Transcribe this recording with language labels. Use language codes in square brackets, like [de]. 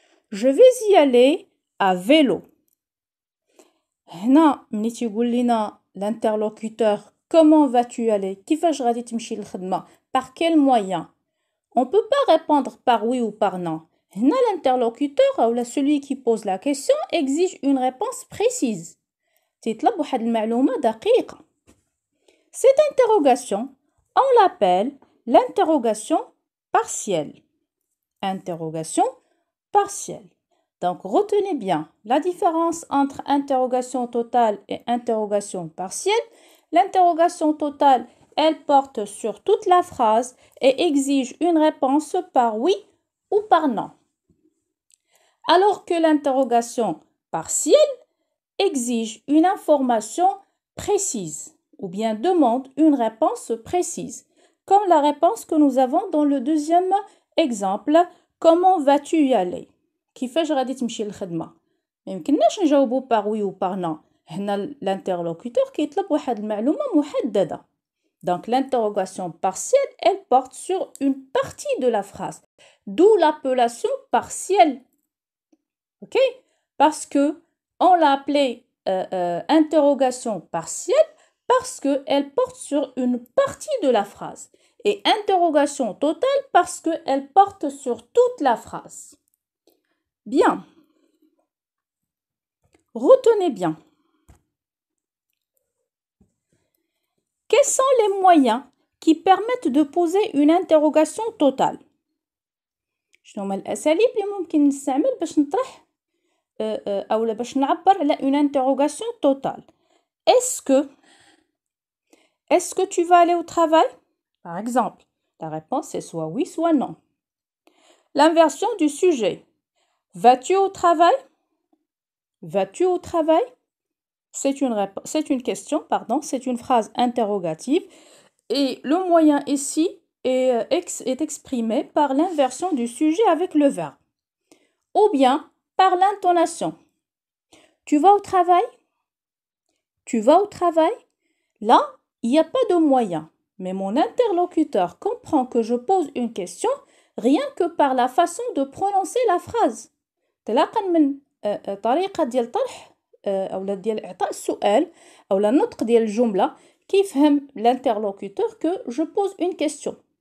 [fr] Je vais y aller à vélo. [ar] هنا ملي تيقول لنا [fr] l'interlocuteur comment vas-tu y aller? [ar] كيفاش غادي تمشي للخدمة? [fr] Par quel moyen? On ne peut pas répondre par oui ou par non. هنا l'interlocuteur ou celui qui pose la question exige une réponse précise. [ar] تيطلب واحد المعلومة دقيقة. [fr] Cette interrogation, on l'appelle l'interrogation partielle. Interrogation partielle. Donc, retenez bien la différence entre interrogation totale et interrogation partielle. L'interrogation totale, elle porte sur toute la phrase et exige une réponse par oui ou par non. Alors que l'interrogation partielle exige une information précise ou bien demande une réponse précise, comme la réponse que nous avons dans le deuxième exemple. Comment vas-tu y aller? [ar] كيفاش غادي تمشي للخدمة؟ ما يمكنناش نجاوبو [fr] par oui ou par non. [ar] هنا l'interlocuteur كيطلب واحد المعلومة محددة. [fr] Donc l'interrogation partielle, elle porte sur une partie de la phrase. D'où l'appellation partielle. OK? Parce que on l'a appelée interrogation partielle parce qu'elle porte sur une partie de la phrase. Et interrogation totale parce qu'elle porte sur toute la phrase. Bien. Retenez bien. Quels sont les moyens qui permettent de poser une interrogation totale? [ar] شنو هما الأساليب اللي ممكن نستعمل باش نطرح أو باش نعبر على une interrogation totale? [fr] Est-ce que tu vas aller au travail? Par exemple, la réponse est soit oui, soit non. L'inversion du sujet. Vas-tu au travail? Vas-tu au travail? C'est une question, pardon, c'est une phrase interrogative et le moyen ici est exprimé par l'inversion du sujet avec le verbe ou bien par l'intonation. Tu vas au travail? Tu vas au travail? Là, il n'y a pas de moyen, mais mon interlocuteur comprend que je pose une question rien que par la façon de prononcer la phrase. [ar] تلاقا من طريقة ديال طرح أو ديال إعطاء السؤال أو النطق ديال الجملة كيفهم l'interlocuteur [fr] que je pose une question.